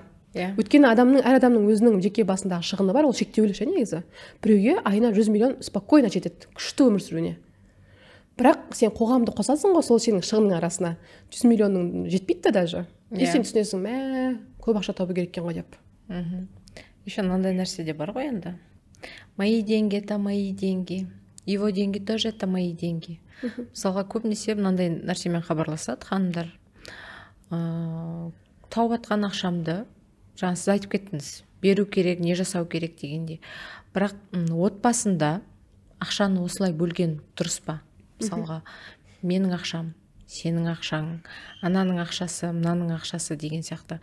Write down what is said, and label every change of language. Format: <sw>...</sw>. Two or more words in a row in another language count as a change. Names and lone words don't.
<kk>Өйткені әр адамның өзінің жеке басындағы шығыны бар, ол шектеулі негізі. Біреуге айына 100 миллион спокойно жетеді, күшті өмір сүруіне. Бірақ сен қоғамды қосасың ғой, сол сенің шығының арасына 100 миллионның жетпейді даже. И сен түсінесің, көп ақша табу керек екен ғой деп. Еще мынандай нәрсе де бар ғой енді.</kk> <ru>Мои деньги это мои деньги. Его деньги тоже это мои деньги.</ru> <kk>Мысалға көбінесе мынандай нәрсемен хабарласады ханымдар. Тауып атқан ақшамды, жаңа сіз айтып кеттіңіз, беру керек, не жасау керек дегенде. Бірақ отбасында ақшаны осылай бөлген дұрыс па? Мысалға, менің ақшам, сенің ақшаң, ананың ақшасы, мынаның ақшасы деген сияқты.</kk>